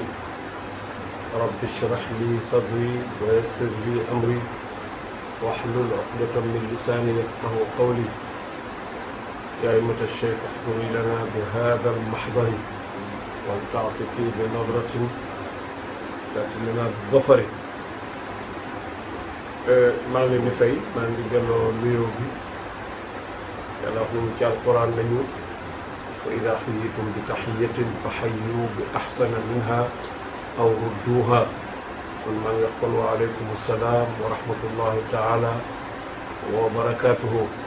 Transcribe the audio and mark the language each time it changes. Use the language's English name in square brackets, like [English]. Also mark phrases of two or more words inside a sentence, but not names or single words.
[Arabic] رب اشرح لي صدري ويسر لي أمري واحلل عقدة من لساني يفقهوا قولي. يا أئمة الشيخ احضري لنا بهذا المحضر ولتعطفي بنظرة تأتي لنا بالظفر. [Wolof] maa ngi leen di fay maa ngi gënoo nuyoo bi yàlla wax nañu ci alquran nañu [Arabic] وإذا حييتم بتحية فحيوا بأحسن منها أو ردوها [Wolof] kon maa ngi wax kon [Arabic] وعليكم السلام ورحمة الله تعالى وبركاته.